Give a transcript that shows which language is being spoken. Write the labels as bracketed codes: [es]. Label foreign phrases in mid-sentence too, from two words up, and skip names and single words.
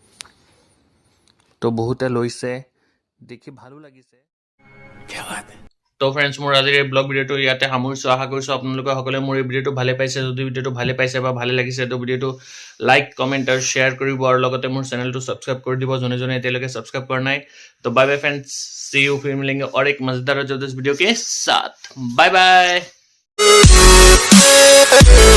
[as] তো বহুতে লৈছে দেখি ভালো লাগিছে তো ফ্ৰেণ্ডছ মোৰ আজিৰ এই ব্লগ ভিডিঅ'টো ইয়াতে সামৰিছোঁ আশা কৰিছোঁ আপোনালোকে সকলোৱে মোৰ এই ভিডিঅ'টো ভালে পাইছে যদি ভিডিঅ'টো ভালে পাইছে বা ভালে লাগিছে তো ভিডিঅ'টো [en] like comment [as] আৰু শ্বেয়াৰ কৰিব আৰু লগতে মোৰ চেনেলটো ছাবস্ক্ৰাইব কৰি দিব যোনে যোনে এতিয়ালৈকে ছাবস্ক্ৰাইব কৰা নাই তো [en] bye bye friends see you [hi] फिर मिलेंगे और एक मजेदार और जबरदस्त वीडियो के साथ [en] bye bye